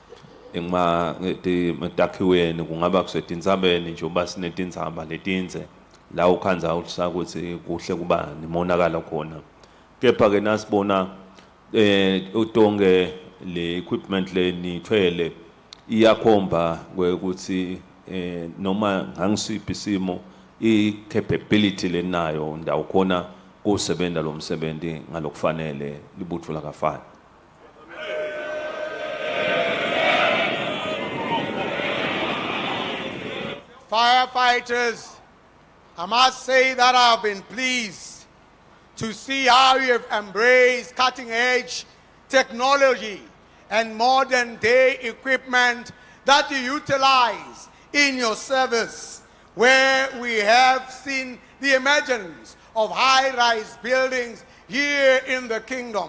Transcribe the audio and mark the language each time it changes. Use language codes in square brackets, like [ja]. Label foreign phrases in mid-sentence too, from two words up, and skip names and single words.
[ss] emakhiweni kungaba kusetindzabeni njengoba sinetindzaba letinze la ukhanza ukuthi kuhle kuba nemonakalo khona kepha ke nasibona utonge le equipment le nithwele iyakhomba ukuthi noma ngangisiphi isimo i-capability lenayo ndawo khona kusebenza lo msebenzi ngalokufanele libutho lakafana. [en] Firefighters, I must say that I've been pleased to see how you have embraced cutting-edge technology and modern-day equipment that you utilize in your service, where we have seen the emergence of high-rise buildings here in the kingdom.